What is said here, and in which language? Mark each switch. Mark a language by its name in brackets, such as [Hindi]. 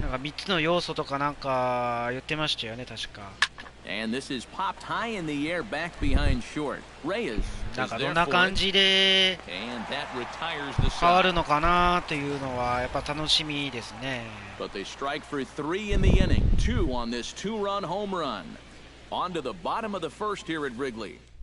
[Japanese] なんか3つの要素とかなんか言ってましたよね、確か。 [English] And this is popped high in the air back behind short. Reyes [Japanese] なんかどんな感じで変わるのかなというのはやっぱ楽しみですね。 [English] But they strike for 3 in the inning. 2 on this 2-run home run. On to the bottom of the first here at Wrigley.